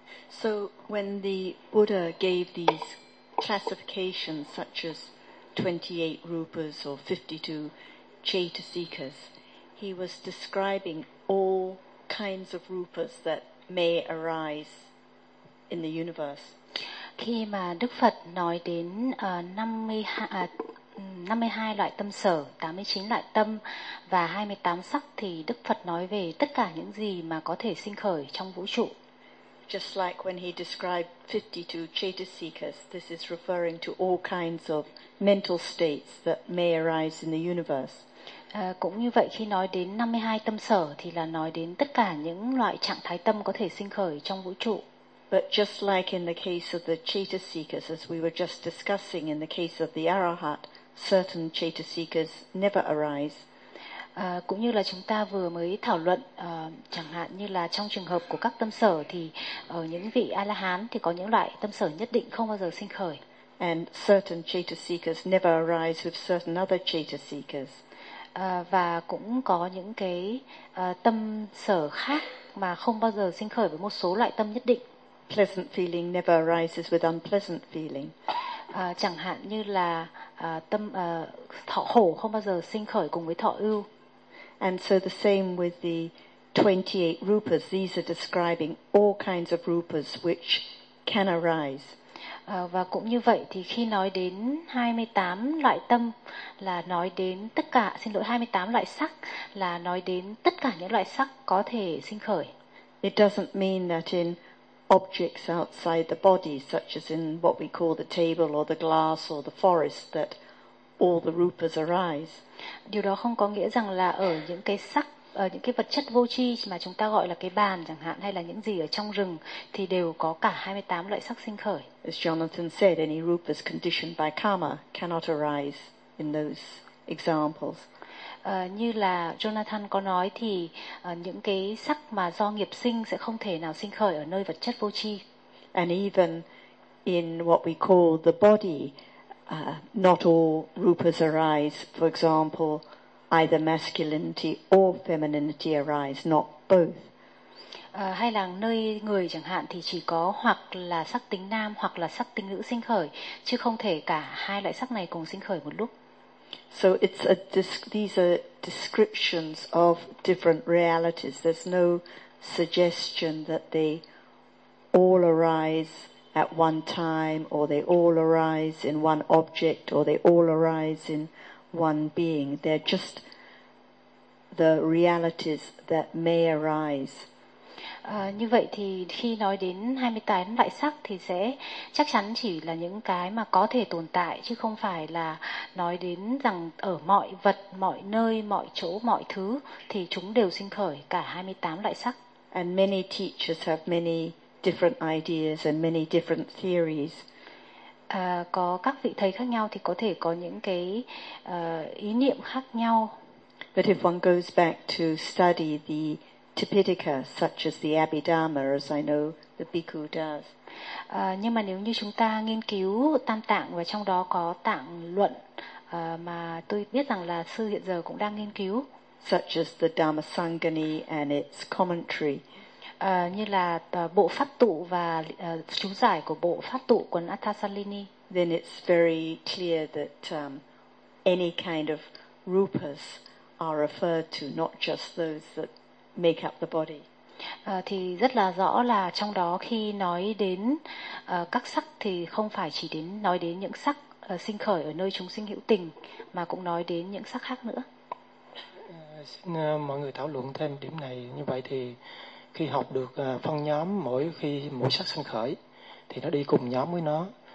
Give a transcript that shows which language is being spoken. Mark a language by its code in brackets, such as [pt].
[en] So when the Buddha gave these classifications such as 28 rupas or 52 chetasikas, he was describing all kinds of rupas that may arise in the universe. [vi] Khi mà Đức Phật nói đến 52 loại tâm sở, 89 loại tâm và 28 sắc, thì Đức Phật nói về tất cả những gì mà có thể sinh khởi trong vũ trụ. [en] Just like when he described 52 chetasikas, this is referring to all kinds of mental states that may arise in the universe. [vi] Cũng như vậy, khi nói đến 52 tâm sở thì là nói đến tất cả những loại trạng thái tâm có thể sinh khởi trong vũ trụ. [en] But just like in the case of the chetasikas, as we were just discussing in the case of the arahat, certain chetasikas never arise. [vi] Cũng như là chúng ta vừa mới thảo luận, chẳng hạn như là trong trường hợp của các tâm sở thì ở những vị A-la-hán thì có những loại tâm sở nhất định không bao giờ sinh khởi. [en] And certain chetasikas never arise with certain other chetasikas. [vi] Và cũng có những cái tâm sở khác mà không bao giờ sinh khởi với một số loại tâm nhất định. [en] Pleasant feeling never arises with unpleasant feeling. [vi] Chẳng hạn như là tâm thọ khổ không bao giờ sinh khởi cùng với thọ ưu. [en] And so the same with the 28 rupas. These are describing all kinds of rupas which can arise. [vi] Và cũng như vậy thì khi nói đến 28 loại tâm là nói đến tất cả, xin lỗi, 28 loại sắc là nói đến tất cả những loại sắc có thể sinh khởi. [en] It doesn't mean that in objects outside the body, such as in what we call the table or the glass or the forest, that all the rupas arise. [vi] Điều đó không có nghĩa rằng là ở những cái sắc, ở những cái vật chất vô tri mà chúng ta gọi là cái bàn chẳng hạn, hay là những gì ở trong rừng, thì đều có cả 28 loại sắc sinh khởi. [en] As Jonathan said, any rupas conditioned by karma cannot arise in those examples. [vi] Như là Jonathan có nói thì những cái sắc mà do nghiệp sinh sẽ không thể nào sinh khởi ở nơi vật chất vô tri. [en] And even in what we call the body, not all rupas arise. For example, either masculinity or femininity arise, not both. [vi] Hay là nơi người chẳng hạn thì chỉ có hoặc là sắc tính nam hoặc là sắc tính nữ sinh khởi, chứ không thể cả hai loại sắc này cùng sinh khởi một lúc. [en] So it's a these are descriptions of different realities. There's no suggestion that they all arise at one time, or they all arise in one object, or they all arise in one being. They're just the realities that may arise. [vi] Như vậy thì khi nói đến 28 đại sắc thì sẽ chắc chắn chỉ là những cái mà có thể tồn tại, chứ không phải là nói đến rằng ở mọi vật, mọi nơi, mọi chỗ, mọi thứ thì chúng đều sinh khởi cả 28 đại sắc. [en] And many teachers have many different ideas and many different theories. [vi] Có các vị thầy khác nhau thì có thể có những cái ý niệm khác nhau. [en] But if one goes back to study the Tipitaka, such as the Abhidharma, as I know the Bhikkhu does. [vi] Nhưng mà nếu như chúng ta nghiên cứu Tam Tạng và trong đó có tạng luận mà tôi biết rằng là sư hiện giờ cũng đang nghiên cứu. [en] Such as the Dhammasangani and its commentary. [vi] Như là bộ pháp tụ và chú giải của bộ pháp tụ của Atthasalini. [en] Then it's very clear that any kind of rupas are referred to, not just those that make up the body. [vi] Thì rất là rõ là trong đó khi nói đến các sắc thì không phải chỉ đến nói đến những sắc sinh khởi ở nơi chúng sinh hữu tình mà cũng nói đến những sắc khác nữa. Xin mọi người thảo luận thêm điểm này. Như vậy thì khi học được phân nhóm, mỗi khi mỗi sắc sinh khởi thì nó đi cùng nhóm với nó.